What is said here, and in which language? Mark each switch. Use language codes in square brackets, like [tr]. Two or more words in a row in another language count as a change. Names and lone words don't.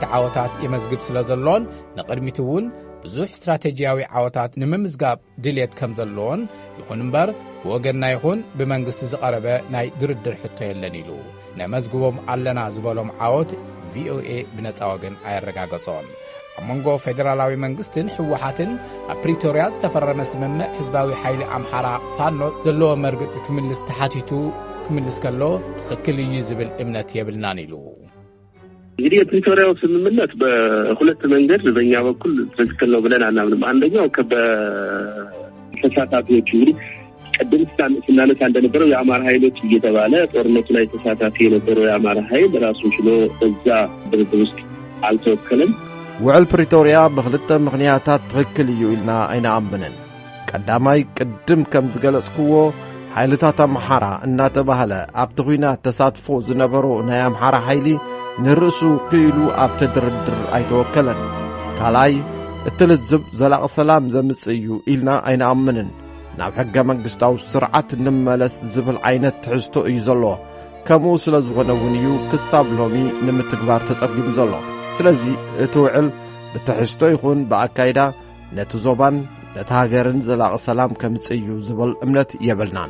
[ti] ዓወታት የመዝግብ ስለዘሎን ንቅድሚቱውን ብዙሕ ስትራቴጂያዊ ዓወታት ንምምዝጋብ ድልየት ከም ዘሎን ይኹን እምበር ወገንና ይኹን ብመንግስቲ ዝቀረበ ናይ ድርድር ሕቶ የለን ኢሉ ነመዝግቦም ኣለና ዝበሎም ዓወት ቪኦኤ ብነፃ ወገን አያረጋገጾም አመንጎ ፌደራላዊ መንግስትን ሕወሓትን ኣብ ፕሪቶሪያ ዝተፈረመ ስምምዕ ህዝባዊ ኃይሊ አምሃራ ፋኖ ዘለዎ መርግጽ ክምልስ ተሓቲቱ ክምልስ ከሎ ትክክል እዩ ዝብል እምነት የብልናን ኢሉ [am] እንግዲህ የፕሪቶሪያው ስምምነት በሁለት መንገድ በእኛ በኩል ትክክል ነው ብለን አናምንም። አንደኛው ከተሳታፊዎች እንግዲህ ቀደም ስናነሳ እንደነበረው የአማራ ኃይሎች እየተባለ ጦርነቱ ላይ ተሳታፊ የነበረው የአማራ ኃይል ራሱን ችሎ በዛ ድርድር ውስጥ አልተወከለም። [ti] ውዕል ፕሪቶሪያ በክልተ ምክንያታት ትክክል እዩ ኢልና አይናአምነን ቀዳማይ ቅድም ከም ዝገለጽክዎ ኃይልታት አምሃራ እናተባህለ ኣብቲ ኩናት ተሳትፎ ዝነበሩ ናይ አምሃራ ኃይሊ ንርእሱ ክኢሉ ኣብ ተድርድር ኣይተወከለን ካልኣይ እትልዝብ ዘላቕ ሰላም ዘምጽእ እዩ ኢልና አይናአምነን ናብ ሕገ መንግስታዊ ስርዓት ንመለስ ዝብል ዓይነት ትሕዝቶ እዩ ዘሎ ከምኡ ስለ ዝኾነ እውን እዩ ክሳብ ሎሚ ንምትግባር ተጸጊሙ ዘሎ ስለዚ እቲ ውዕል ብትሕዝቶ ይኹን ብኣካይዳ ነቲ ዞባን ነቲ ሃገርን ዘላቕ ሰላም ከምጽእ እዩ ዝብል እምነት የብልናን